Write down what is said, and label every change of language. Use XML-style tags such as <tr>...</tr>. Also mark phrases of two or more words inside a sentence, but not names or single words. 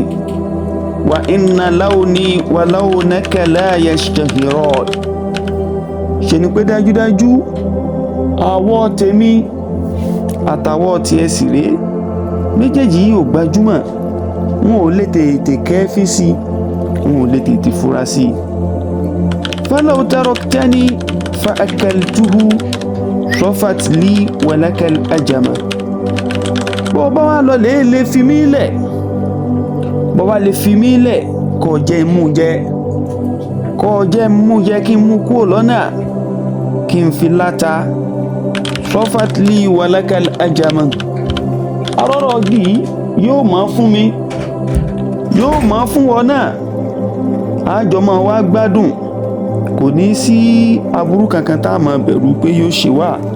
<ar>وإن لوني ولونك لا يشتهران,</ar> <yo>ṣe ni pé dájúdájú àwọ̀ tèmi àtàwọ̀ tiẹ̀ sì rèé, méjèèjì yìí ò gbajúmọ̀, wọn ò lè tètè kẹ́fí sí, wọn ò lè tètè fura sí.</yo> <ar>فلو تركتني فأكلته صفة لي ولك العجم.</ar> <yo>bó bá wà lọ lè fi mí lẹ̀, bó bá lè fi mí lẹ̀ kó jẹ́ mú jẹ kí n mú kúrò lọ́nà, kí n fi láta.</yo> <ar>صفة لي ولك العجم,</ar> <yo>arọ́rọ̀ yìí yóò máa fún mi, yóò máa fún wọn náà, àjọ máa wá gbádùn, kò ní sí aburú kankan tá a máa bẹ̀rù pé yóò ṣe wá.</yo>